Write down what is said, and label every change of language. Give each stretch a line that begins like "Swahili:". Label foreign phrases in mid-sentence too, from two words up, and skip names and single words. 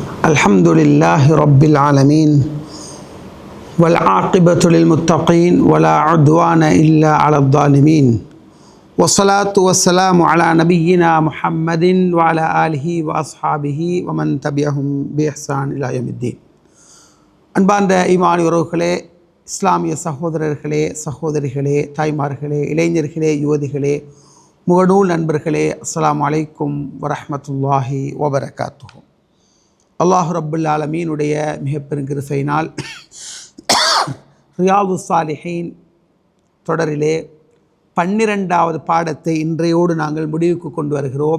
Arabic: الحمد لله رب العالمين والعاقبة للمتقين ولا عدوان إلا على الظالمين والصلاة والسلام على نبينا محمد وعلى آله وأصحابه ومن تبعهم بإحسان إلى يوم الدين.
Tamil: அன்பார்ந்த ஈமான் உறவுகளே, இஸ்லாமிய சகோதரர்களே, சகோதரிகளே, தாய்மார்களே, இளைஞர்களே, யுவதிகளே, முகநூல் நண்பர்களே,
Arabic: السلام عليكم ورحمة الله وبركاته.
Tamil: அல்லாஹ் ரப்புல் ஆலமீனுடைய மிகப்பெரும் கிருபையினால் ரியாதுஸ் ஸாலிஹீன் தொடரிலே 12வது பாடத்தை இன்றையோடு நாங்கள் முடிவுக்கு கொண்டு வருகிறோம்.